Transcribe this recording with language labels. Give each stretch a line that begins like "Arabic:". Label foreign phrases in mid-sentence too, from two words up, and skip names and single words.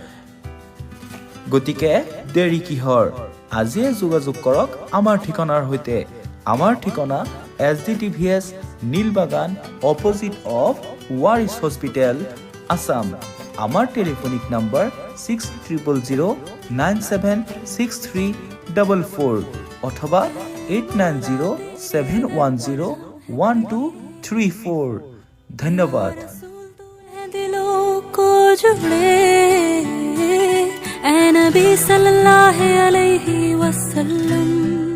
Assamese: গতিকে দেৰি কিহৰ আজিয়ে যোগাযোগ কৰক আমাৰ ঠিকনাৰ সৈতে আমাৰ ঠিকনা SDTVS নীলবাগান
English: opposite of Warish hospital
Assamese: আসাম আমাৰ
English: telephonic number
Assamese: 6000976344 অথবা 8907101234 ধন্যবাদ
Hindi: दिलों को जुड़े ए नबी
Arabic: صلى الله عليه وسلم